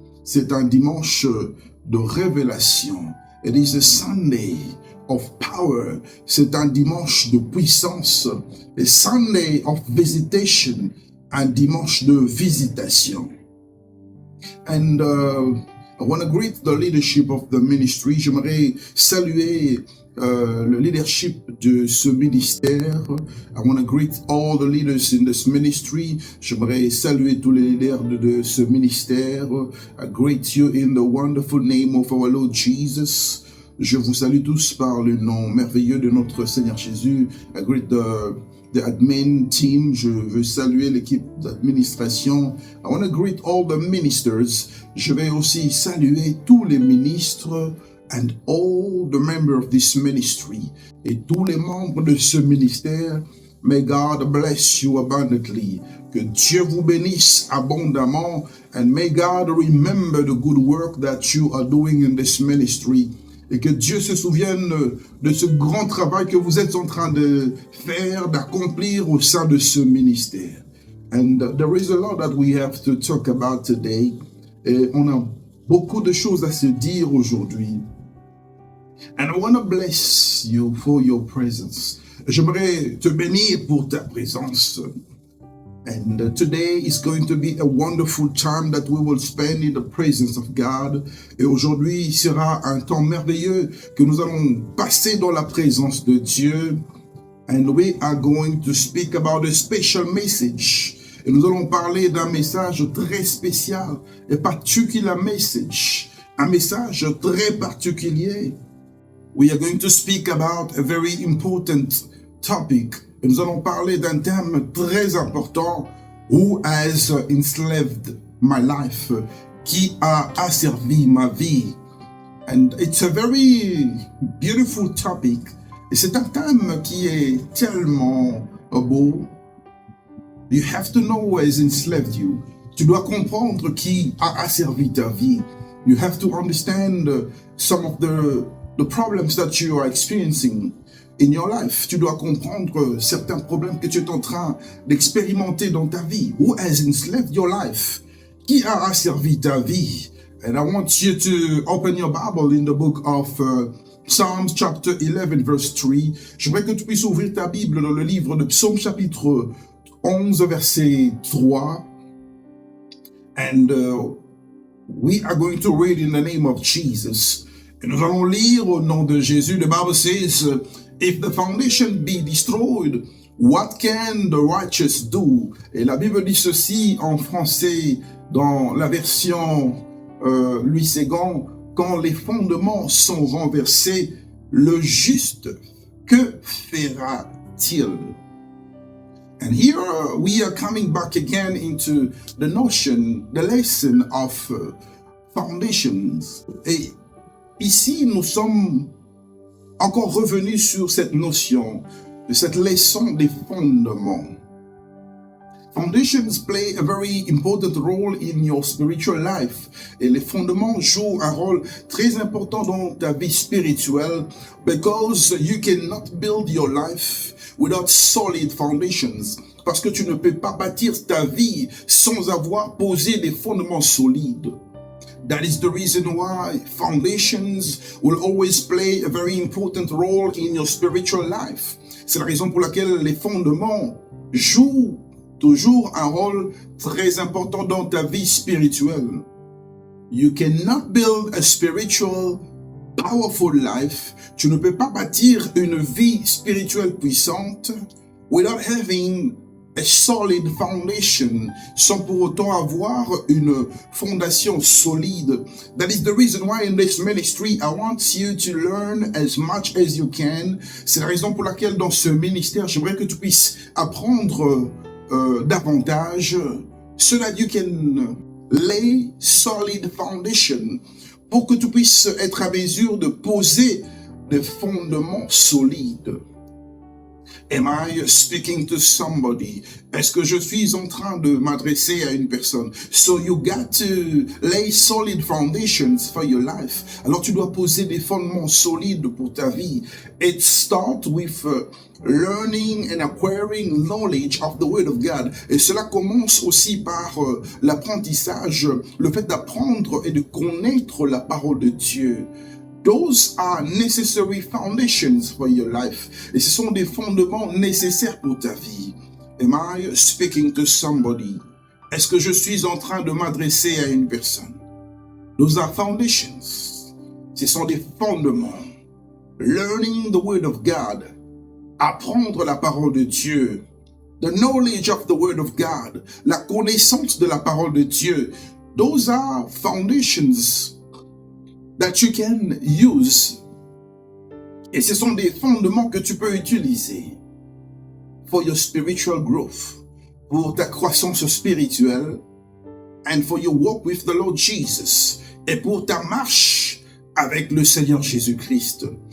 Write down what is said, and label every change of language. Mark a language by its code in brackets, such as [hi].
[fr] C'est un dimanche de révélation. [en] It is a Sunday of power. [fr] C'est un dimanche de puissance. [en] A Sunday of visitation. [fr] Un dimanche de visitation. [en] And I want to greet the leadership of the ministry. [fr] J'aimerais saluer le leadership de ce ministère. [en] I want to greet all the leaders in this ministry. [fr] J'aimerais saluer tous les leaders de ce ministère. [en] I greet you in the wonderful name of our Lord Jesus. [fr] Je vous salue tous par le nom merveilleux de notre Seigneur Jésus. [en] I greet the admin team. [fr] Je veux saluer l'équipe d'administration. [en] I want to greet all the ministers. [fr] Je vais aussi saluer tous les ministres [en] and all the members of this ministry. [fr] Et tous les membres de ce ministère. [en] May God bless you abundantly. [fr] Que Dieu vous bénisse abondamment. [en] And may God remember the good work that you are doing in this ministry. [fr] Et que Dieu se souvienne de ce grand travail que vous êtes en train de faire, d'accomplir au sein de ce ministère. [en] And there is a lot that we have to talk about today. [fr] Et on a beaucoup de choses à se dire aujourd'hui. [en] And I want to bless you for your presence. [fr] J'aimerais te bénir pour ta présence. [en] And today is going to be a wonderful time that we will spend in the presence of God. [fr] Et aujourd'hui sera un temps merveilleux que nous allons passer dans la présence de Dieu. [en] And we are going to speak about a special message. [fr] Et nous allons parler d'un message très spécial, [en] a particular message, [fr] un message très particulier. [en] We are going to speak about a very important topic. [fr] Et nous allons parler d'un thème très important. [en] Who has enslaved my life? [fr] Qui a asservi ma vie? [en] And it's a very beautiful topic. [fr] Et c'est un thème qui est tellement beau. [en] You have to know who has enslaved you. [fr] Tu dois comprendre qui a asservi ta vie. [en] You have to understand some of the problems that you are experiencing in your life. [fr] Tu dois comprendre certains problèmes que tu es en train d'expérimenter dans ta vie. [en] Who has enslaved your life? [fr] Qui a asservi ta vie? [en] And I want you to open your Bible in the book of Psalms chapter 11 verse 3. [fr] J'aimerais que tu puisses ouvrir ta Bible dans le livre de Psaume chapitre 11 verset 3. [en] And we are going to read in the name of Jesus. [fr] Et nous allons lire au nom de Jésus. [en] The Bible says, if the foundation be destroyed, what can the righteous do? [fr] Et la Bible dit ceci en français dans la version Louis II. Quand les fondements sont renversés, le juste, que fera-t-il? [en] And here we are coming back again into the notion, the lesson of foundations. [fr] Et ici, nous sommes encore revenus sur cette notion, de cette leçon des fondements. [en] Foundations play a very important role in your spiritual life. [fr] Et les fondements jouent un rôle très important dans ta vie spirituelle [en] because you cannot build your life without solid foundations. [fr] Parce que tu ne peux pas bâtir ta vie sans avoir posé des fondements solides. [en] That is the reason why foundations will always play a very important role in your spiritual life. [fr] C'est la raison pour laquelle les fondements jouent toujours un rôle très important dans ta vie spirituelle. [en] You cannot build a spiritual, powerful life. [fr] Tu ne peux pas bâtir une vie spirituelle puissante [en] without having a solid foundation, [fr] sans pour autant avoir une fondation solide. [en] That is the reason why in this ministry, I want you to learn as much as you can. [fr] C'est la raison pour laquelle dans ce ministère, j'aimerais que tu puisses apprendre davantage, [en] so that you can lay solid foundation, [fr] pour que tu puisses être à mesure de poser des fondements solides. [en] Am I speaking to somebody? [fr] Est-ce que je suis en train de m'adresser à une personne? [en] So you got to lay solid foundations for your life. [fr] Alors tu dois poser des fondements solides pour ta vie. [en] It starts with learning and acquiring knowledge of the Word of God. [fr] Et cela commence aussi par l'apprentissage, le fait d'apprendre et de connaître la parole de Dieu. [en] Those are necessary foundations for your life. [fr] Et ce sont des fondements nécessaires pour ta vie. [en] Am I speaking to somebody? [fr] Est-ce que je suis en train de m'adresser à une personne? [en] Those are foundations. [fr] Ce sont des fondements. [en] Learning the word of God. [fr] Apprendre la parole de Dieu. [en] The knowledge of the word of God. [fr] La connaissance de la parole de Dieu. [en] Those are foundations that you can use. [fr] Et ce sont des fondements que tu peux utiliser [en] for your spiritual growth, [fr] pour ta croissance spirituelle, [en] and for your walk with the Lord Jesus, [fr] et pour ta marche avec le Seigneur Jésus-Christ.